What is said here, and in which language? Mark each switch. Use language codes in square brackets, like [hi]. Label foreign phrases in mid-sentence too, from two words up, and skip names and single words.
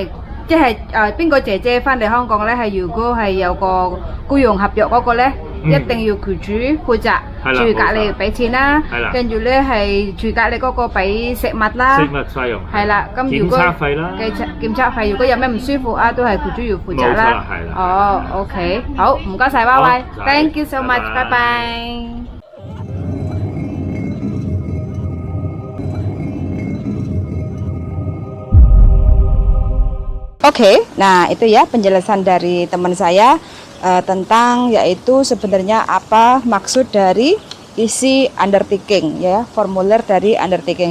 [yue] 即係邊個姐姐翻嚟香港咧，係如果係有個僱傭合約嗰個咧，一定要僱主負責住隔離俾錢啦，跟住咧係住隔離嗰個俾食物啦，食物費用係啦。咁如果檢測費啦，檢測費如果有咩唔舒服啊，都係僱主要負責啦。係啦。哦，OK，好，唔該曬 ，Y Y， [en] Thank you so much， [yue] 拜拜。 [id] Oke, nah itu ya penjelasan dari teman saya tentang yaitu sebenarnya apa maksud dari isi undertaking ya, formulir dari undertaking.